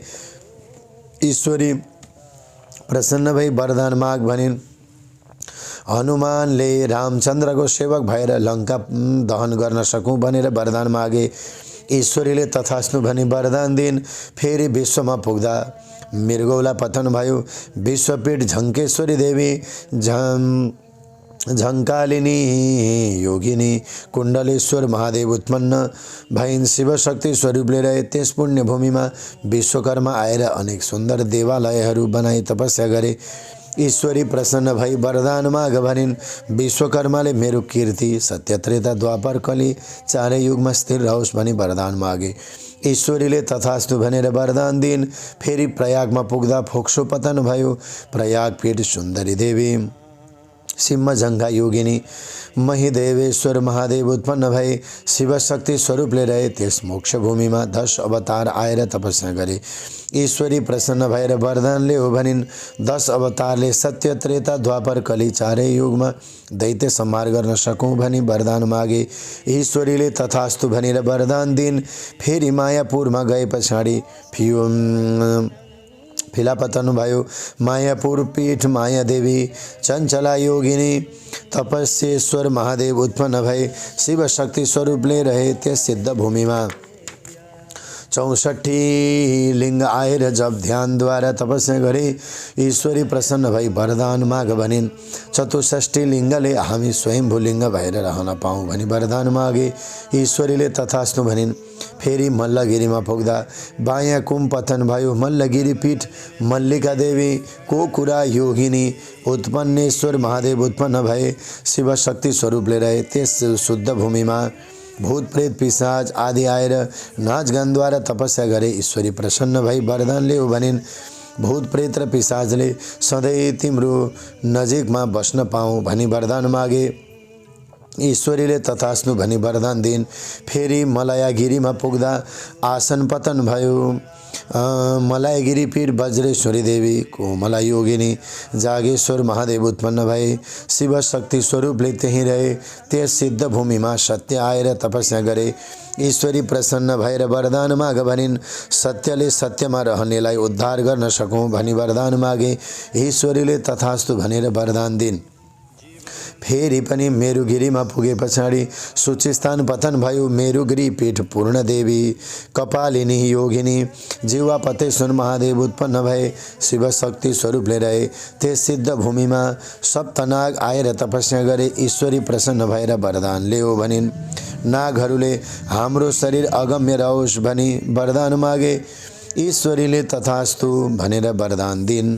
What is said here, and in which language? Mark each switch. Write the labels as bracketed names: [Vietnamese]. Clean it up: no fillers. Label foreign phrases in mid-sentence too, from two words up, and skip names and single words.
[Nepali] ईश्वरी प्रसन्न भई वरदान माग भनिन्। हनुमानले रामचन्द्रको सेवक भएर लङ्का दहन गर्न सकौँ भनेर वरदान मागे। ईश्वरीले तथास्तु भनी वरदान दिइन्। फेरि विश्वमा पुग्दा मृगौला पतन भयो। विश्वपीठ झङ्केश्वरी देवी झङ्कालिनी योगिनी कुण्डलेश्वर महादेव उत्पन्न भइन्। शिवशक्ति स्वरूपले रहे त्यस पुण्य भूमिमा विश्वकर्मा आएर अनेक सुन्दर देवालयहरू बनाई तपस्या गरे। ईश्वरी प्रसन्न भई वरदान माग भनिन्। विश्वकर्माले मेरो कीर्ति सत्य त्रेता द्वापर कली चारै युगमा स्थिर रहोस् भनी वरदान मागे। ईश्वरीले तथास्तु भनेर वरदान दिइन्। फेरि प्रयागमा पुग्दा फोक्सो पतन भयो। प्रयागपीठ सुन्दरी देवी सिंहजङ्घा योगिनी महिदेवेश्वर महादेव उत्पन्न भए। शिवशक्ति स्वरूपले रहे त्यस मोक्ष भूमिमा 10 अवतार आएर तपस्या गरे। ईश्वरी प्रसन्न भएर वरदानले हो भनिन्। 10 अवतारले सत्य त्रेता द्वापर कली चारै युगमा दैत्य संहार गर्न सकौँ भनी वरदान मागे। ईश्वरीले तथास्तु भनेर वरदान दिइन्। फेरि मायापुरमा गए पछाडि फिलापतन भयो। मायापुर पीठ मायादेवी चञ्चला योगिनी तपस्येश्वर महादेव उत्पन्न भए। शिवशक्ति स्वरूपले रहे त्यस सिद्ध भूमिमा 64 लिङ्ग आएर जब ध्यानद्वारा तपस्या गरे। ईश्वरी प्रसन्न भई वरदान माग भनिन्। 64 लिङ्गले हामी स्वयम्भू लिङ्ग भएर रहन पाऊँ भनी वरदान मागे। ईश्वरीले तथास्तु भनिन्। फेरि मल्लगिरीमा पुग्दा बायाँ कुम पतन भयो। मल्लगिरी पीठ मल्लिका देवी कोकुरा योगिनी उत्पन्नेश्वर महादेव उत्पन्न भए। शिवशक्ति स्वरूपले रहे त्यस शुद्ध भूमिमा भूत प्रेत पिशाच आदि आएर नाचगानद्वारा तपस्या गरे। ईश्वरी प्रसन्न भई वरदानले हो भनिन्। भूत प्रेत र पिशाचले सधैँ तिम्रो नजिकमा बस्न पाऊँ भनी वरदान मागे। ईश्वरीले तथास्तु भनी वरदान दिइन्। फेरि मलयागिरीमा पुग्दा आसन पतन भयो। मलयगिरी पीठ वज्रेश्वरी देवी कोमला योगिनी जागेश्वर महादेव उत्पन्न भए। शिवशक्ति स्वरूपले त्यहीँ रहे त्यस सिद्ध भूमिमा सत्य आएर तपस्या गरे। ईश्वरी प्रसन्न भएर वरदान माग भनिन्। सत्यले सत्यमा रहनेलाई उद्धार गर्न सकौँ भनी वरदान मागे। ईश्वरीले तथास्तु भनेर वरदान दिइन्। फेरि पनि मेरुगिरीमा पुगे पछाडि सूचिस्थान पतन भयो। मेरुगिरी पीठ पूर्ण देवी कपालिनी योगिनी जीवापतेश्वर महादेव उत्पन्न भए। शिवशक्ति स्वरूपले रहे त्यस सिद्ध भूमिमा सप्तनाग आएर तपस्या गरे। ईश्वरी प्रसन्न भएर वरदान ल्याऊ भनिन्। नागहरूले हाम्रो शरीर अगम्य रहोस् भनी वरदान मागे। ईश्वरीले तथास्तु भनेर वरदान दिइन्।